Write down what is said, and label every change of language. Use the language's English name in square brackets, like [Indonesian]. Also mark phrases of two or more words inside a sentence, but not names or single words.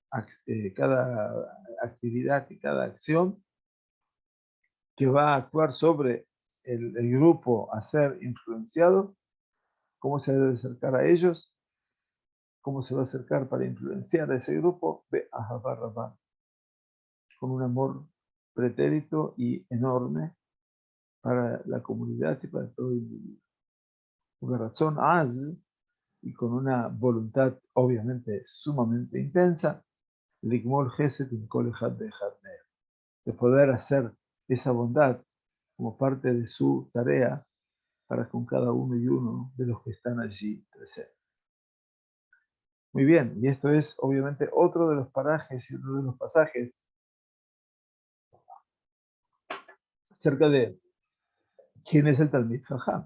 [Spanish] actividad y cada acción que va a actuar sobre el grupo a ser influenciado, cómo se debe acercar a ellos, cómo se va a acercar para influenciar a ese grupo, ve a [Hebrew] אהבה רבה, [Spanish] con un amor pretérito y enorme para la comunidad y para todo el individuo. Una razón az y con una voluntad obviamente sumamente intensa, [Hebrew] לגמול חסד עם כל אחד ואחד מהם, [Spanish] de poder hacer esa bondad como parte de su tarea para con cada uno y uno de los que están allí presentes. Muy bien, y esto es obviamente otro de los parajes y otro de los pasajes acerca de quién es el [Hebrew] תלמיד חכם.